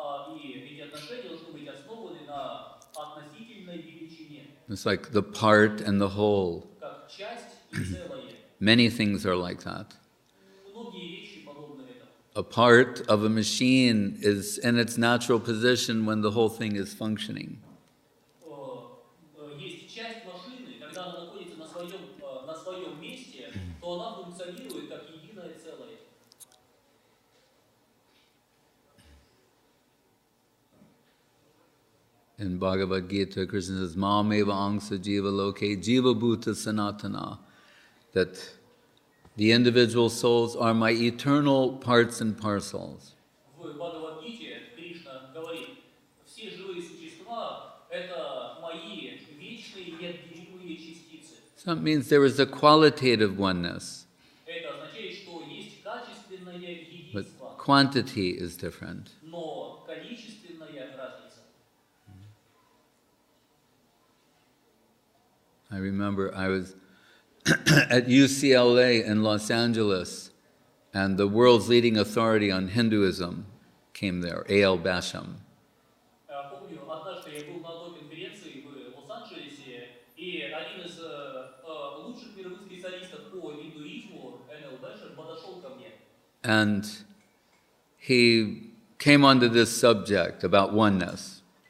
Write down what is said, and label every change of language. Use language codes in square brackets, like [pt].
[ru] И эти отношения должны быть основаны на относительной величине, [en] It's like the part and the whole. [ru] как часть и целое. [en] Many things are like that. [ru] Многие вещи подобны этому. [en] A part of a machine is in its natural position when the whole thing is functioning. [ru] Есть часть машины, когда она находится на своем месте, то она функционирует как единое целое. [en] In Bhagavad Gita, Krishna says, [sa] Mameva angsa jiva loke jiva bhuta sanatana, [en] that the individual souls are my eternal parts and parcels. [ru] В Бхагавад-гите Кришна говорит, все живые существа – это мои вечные неотделимые частицы. [en] So it means there is a qualitative oneness, [ru] Это означает, что есть качественное [en] but [ru] единство, [en] quantity is different. [ru] но количественная разница. [en] I remember I was at UCLA in Los Angeles, and the world's leading authority on Hinduism came there, A.L. Basham. [ru] Помню, однажды я был на одной конференции в Лос-Анджелесе, и один из лучших мировых специалистов по индуизму, Н.Л. Бэшем, подошел ко мне. [en] And he came onto this subject about oneness,